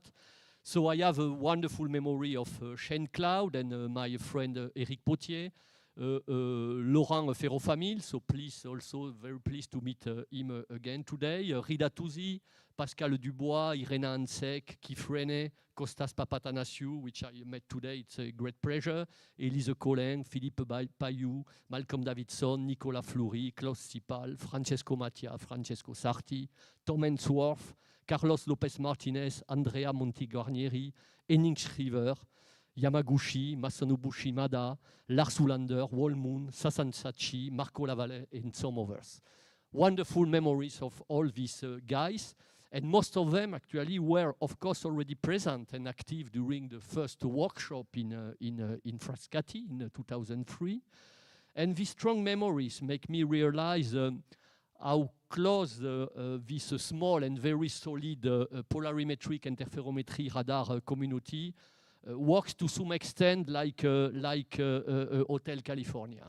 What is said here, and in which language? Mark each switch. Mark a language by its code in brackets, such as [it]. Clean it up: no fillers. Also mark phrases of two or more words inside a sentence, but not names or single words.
[en] So I have a wonderful memory of Shane Cloud and my friend Eric Potier, Laurent Ferrofamil, so please also very pleased to meet him again today. Rida Tuzi, Pascal Dubois, Irena Hansek, Keith Rene, Kostas Papatanasiou, which I met today, it's a great pleasure. Elise Collin, Philippe Payou, Malcolm Davidson, Nicolas Fleury, Klaus Sipal, Francesco Mattia, Francesco Sarti, Tom Hensworth, Carlos Lopez Martinez, Andrea Monti-Guarnieri, Henning Schriver, Yamaguchi, Masanobu Shimada, Lars Ulander, Wolmoon, Sasan Sachi, Marco Lavalle, and some others. Wonderful memories of all these guys, and most of them actually were, of course, already present and active during the first workshop in Frascati in 2003. And these strong memories make me realize how close this small and very solid polarimetric interferometry radar community works to some extent like Hotel California.